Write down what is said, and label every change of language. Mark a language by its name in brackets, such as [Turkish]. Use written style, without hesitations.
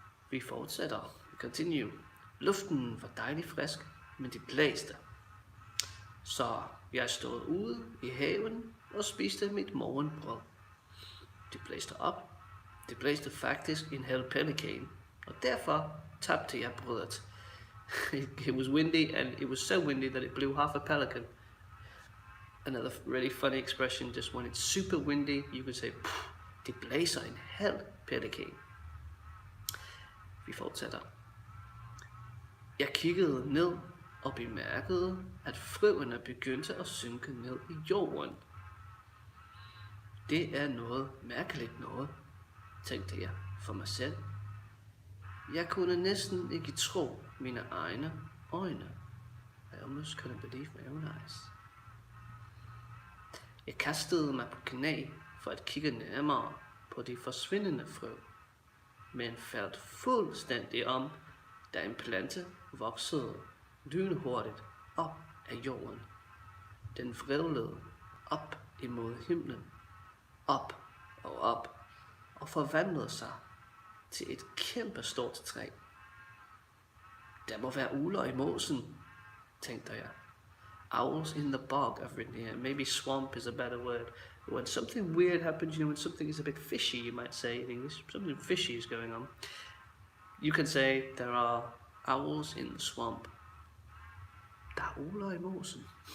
[Danish] Vi fortsætter. [English] We continue. [Danish] Luften var dejlig frisk, men det blæste. Så jeg stod ude i haven og spiste mit morgenbrød. Det blæste op. Det blæste faktisk en hel pelikan, og derfor tabte jeg brødet. [English] It was windy, and it was so windy that it blew half a pelican. Another really funny expression, just when it's super windy, you can say, [Danish] det blæser en hel pelikan. Vi fortsætter. Jeg kiggede ned og bemærkede, at frøene begyndte at synke ned i jorden. Det er noget mærkeligt noget, tænkte jeg for mig selv. Jeg kunne næsten ikke tro mine egne øjne. I almost couldn't believe my own eyes. Jeg kastede mig på knæ for at kigge nærmere på de forsvindende frø, men faldt fuldstændig om, da en plante voksede lynhurtigt op af jorden. Den vrivlede op imod himlen, op og op, og forvandlede sig til et kæmpestort træ. Der må være ugler i mosen, tænkte jeg. [English] Owls in the bog, I've written here. Maybe swamp is a better word. When something weird happens, when something is a bit fishy, you might say in English, something fishy is going on. You can say, there are owls in the swamp. [Danish] Der er ugler i mosen.